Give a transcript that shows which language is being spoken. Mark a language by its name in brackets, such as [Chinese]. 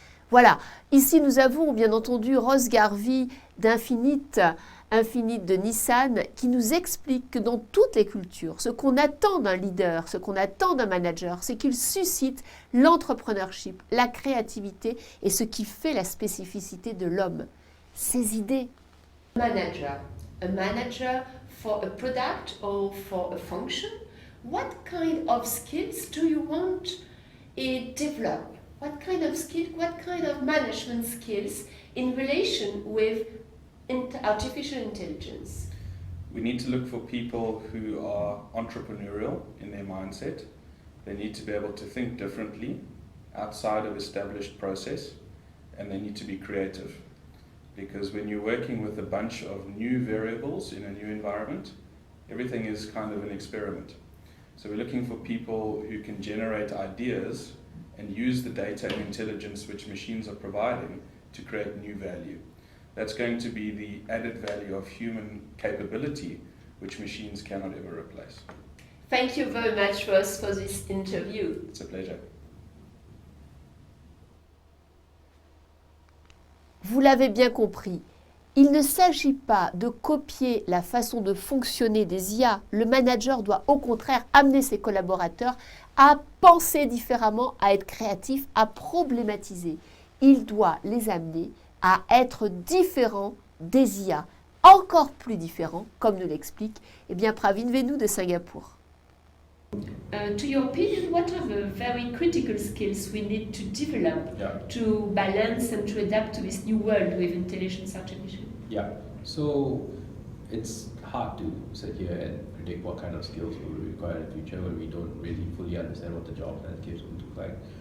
[French] Voilà, ici nous avons bien entendu Ross Garvey d'Infinite de Nissan qui nous explique que dans toutes les cultures, ce qu'on attend d'un leader, ce qu'on attend d'un manager, c'est qu'il suscite l'entrepreneurship, la créativité et ce qui fait la spécificité de l'homme, ses idées. [English] Manager. A manager for a product or for a function? What kind of skills do you want to develop? What kind of skill, what kind of management skills in relation with artificial intelligence? We need to look for people who are entrepreneurial in their mindset. They need to be able to think differently outside of established process, and they need to be creative. Because when you're working with a bunch of new variables in a new environment, everything is kind of an experiment. So we're looking for people who can generate ideas and use the data and intelligence which machines are providing to create new value. That's going to be the added value of human capability, which machines cannot ever replace. Thank you very much, Ross, for this interview. It's a pleasure. [French] Vous l'avez bien compris, il ne s'agit pas de copier la façon de fonctionner des IA. Le manager doit au contraire amener ses collaborateurs à penser différemment, à être créatifs, à problématiser. Il doit les amener à être différents des IA, encore plus différents, comme nous l'explique Pravin Venu de Singapour. [English] To your opinion, what are the very critical skills we need to develop to balance and to adapt to this new world with intelligence artificial? Yeah, so it's hard to sit here and predict what kind of skills will be required in the future when we don't really fully understand what the job landscape will look like.